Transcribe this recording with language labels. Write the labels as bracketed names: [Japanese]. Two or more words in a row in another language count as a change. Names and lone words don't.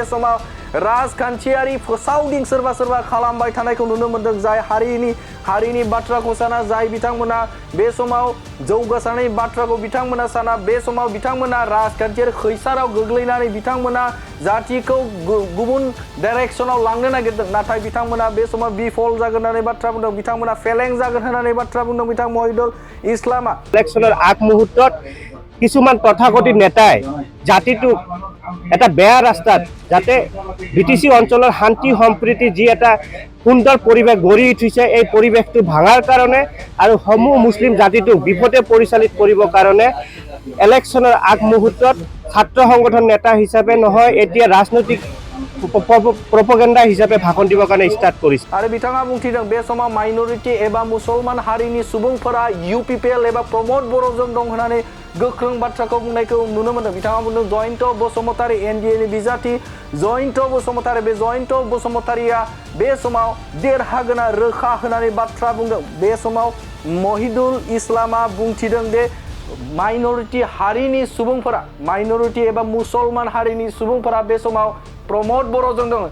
[Bodo] समाव राजखान्थियारि फोसावदिं सोरबा खालामबाय थानायखौ नुनो मोन्दों जाय हारिनि बाथ्राखौ साना जाय बिथांमोना बे समाव जौगासारनायनि बाथ्राखौ बिथांमोना साना बे समाव बिथांमोना राजखान्थियारि खैसाराव गोग्लैनानै बिथांमोना जातिखौ गुबुन डाइरेक्सनाव लांनो नागिरदों नाथाय बिथांमोना बे समाव बिफल जागोन होननानै बाथ्रा बुंदों बिथांमोना फेलें जागोन होननानै बाथ्रा बुंदों बिथां महिदुल इस्लामा [Assamese] ইলেকশ্যনৰ আগমুহূৰ্তত কিছুমান তথাকথিত নেতাই জাতিটোক এটা বেয়া ৰাস্তাত যাতে বিটিসি অঞ্চলৰ শান্তি সম্প্ৰীতি যি এটা সুন্দৰ পৰিৱেশ গঢ়ি উঠিছে এই পৰিৱেশটো ভাঙাৰ কাৰণে আৰু সমূহ মুছলিম জাতিটোক বিপথে পৰিচালিত কৰিবৰ কাৰণে ইলেকশ্যনৰ আগমুহূৰ্তত ছাত্ৰ সংগঠন নেতা হিচাপে নহয় এতিয়া ৰাজনৈতিক প্ৰপাগাণ্ডা হিচাপে ভাষণ দিবৰ কাৰণ ষ্টাৰ্ট কৰিছে [Bodo] आरो बिथाङा बुंथिदों बे समाव माइनरिटी एबा मुसलमान हारिनि सुबुंफोरा इउपिपिएल एबा प्रमोद बर'जों दं होननानै गोख्रों बाथ्राखौ बुंनायखौ नुनो मोन्दों बिथाङा बुंदों जयन्त बसुमतारी एनडिएनि बिजाथि जयन्त बसुमतारी बे जयन्त बसुमतारीया बे समाव देरहागोना रोखा होननानै बाथ्रा बुंदों बे समाव महिदुल इस्लामा बुंथिदों दे माइनरिटी हारिनि सुबुंफोरा माइनरिटी एबा मुसलमान हारिनि सुबुंफोरा बे समाव प्रमोद बर'जों